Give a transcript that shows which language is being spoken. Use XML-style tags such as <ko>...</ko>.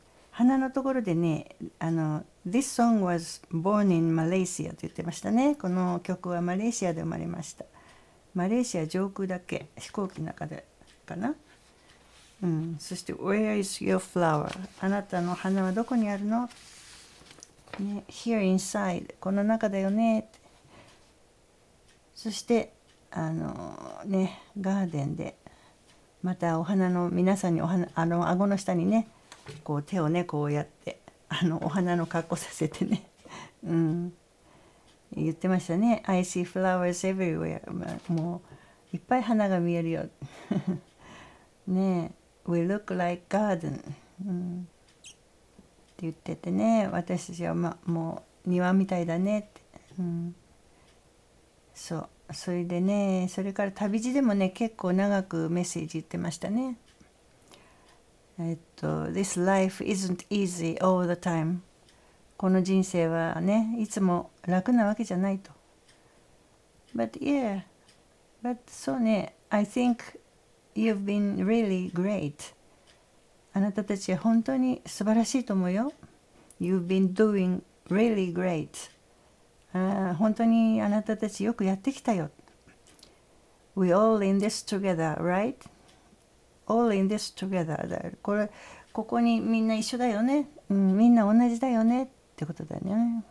<ja>花のところでね、</ja> <en>This song was born in Malaysia</en> <ja>と言ってましたね。この曲はマレーシアで生まれました。マレーシア上空だけ、飛行機の中でかな。そして</ja> <en>Where is your flower？</en> <ja>あなたの花はどこにあるの？ね、</ja> <en>Here inside、</en> <ja>この中だよねって。そしてガーデンでまたお花の皆さんに顎の下にね、こう手をねこうやってお花の格好させてね、言ってましたね。</ja> <en>I see flowers everywhere、</en> <ja>もういっぱい花が見えるよ。ねえ、</ja> <en>We look like garden、</en> <ja>って言っててね、私たちは、もう庭みたいだねって、それでね、それから旅路でもね結構長くメッセージ言ってましたね。</ja> <en>This life isn't easy all the time。</en> <ja>この人生はねいつも楽なわけじゃないと。</ja> <en>But yeah, but</en> <ja>そうね、</ja> <en>I think you've been really great。</en> <ja>あなたたちは本当に素晴らしいと思うよ。</ja> <en>You've been doing really great。</en> <ja>本当にあなたたちよくやってきたよ。</ja> <en>We all in this together, right? All in this together だ。</en> <ja>ここにみんな一緒だよね、みんな同じだよねってことだよね。</ja>